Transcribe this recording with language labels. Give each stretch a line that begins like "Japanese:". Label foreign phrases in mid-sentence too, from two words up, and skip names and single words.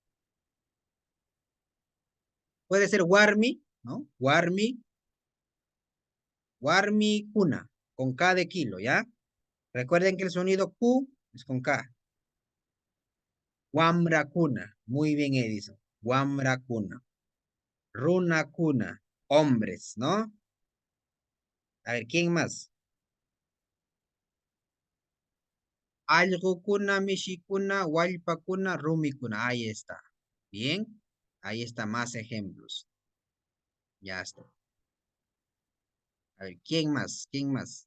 Spanish: Puede ser Warmi, ¿no?
Quechua: Warmi cuna,
Spanish: con K de kilo, ¿ya? Recuerden que el sonido Q es con K.
Quechua: Wamra cuna,
Spanish: muy bien, Edison.
Quechua: Wamra cuna. Runa cuna,
Spanish: hombres, ¿no? A ver, ¿quién más?
Quechua: Algo cuna, mishi cuna, walpa cuna, rumi cuna.
Spanish: Ahí está. Bien. Ahí está, más ejemplos. Ya está. A ver, ¿quién más? ¿Quién más?